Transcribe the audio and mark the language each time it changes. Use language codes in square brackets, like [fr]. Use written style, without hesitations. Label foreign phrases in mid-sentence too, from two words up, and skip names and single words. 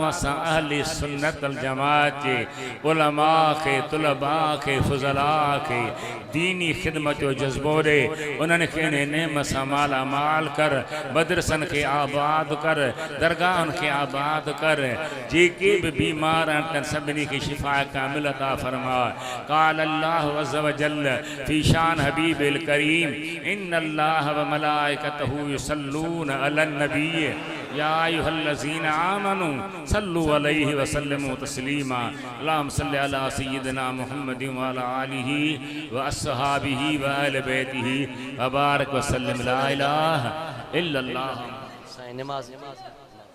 [sd] असां अहले सुन्नत वल जमात जे उलमा खे तुलबा खे फुज़ला खे दीनी ख़िदमत जो जज़्बो ॾे उन्हनि खे इन नेमत सां माला माल कर मदरसनि खे आबाद कर दरगाहनि खे आबाद कर जेके बि बीमार आहिनि सभिनी खे शिफ़ा कामिल अता फरमा [ar] قال الله عز وجل في شأن حبيب الكريم إن الله وملائكته يصلون على النبي يا أيها الذين آمنوا صلوا عليه وسلموا تسليما اللهم صل على سيدنا محمد وعلى آله وأصحابه وأهل بيته وبارك وسلم لا إله إلا الله [sd] नमाज